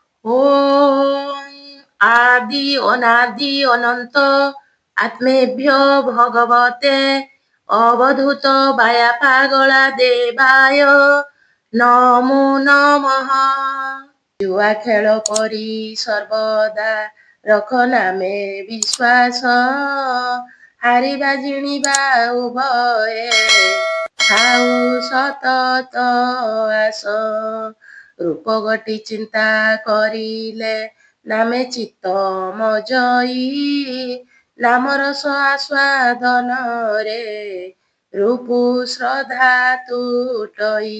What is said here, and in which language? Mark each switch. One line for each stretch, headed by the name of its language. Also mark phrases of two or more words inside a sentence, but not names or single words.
Sanskrit: ওম আদি অনাদি অনন্ত আত্মেভ্যো ভগবতে অবধূত বায়া পাগলা দেবায় নমো নমঃ।
Odia: ଜୁଆ ଖେଳ ପରି ସର୍ବଦା ରଖ ନାମେ ବିଶ୍ୱାସ, ହାରିବା ଜିଣିବା ଉଭୟେ ଥାଉ ସତତ ଆସ। ରୂପ ଗଟି ଚିନ୍ତା କରିଲେ ନାମେ ଚିତ୍ତ ମଜଇ, ନାମ ରସ ଆସ୍ୱାଦନରେ ରୂପୁ ଶ୍ରଦ୍ଧା ତୁଟଇ।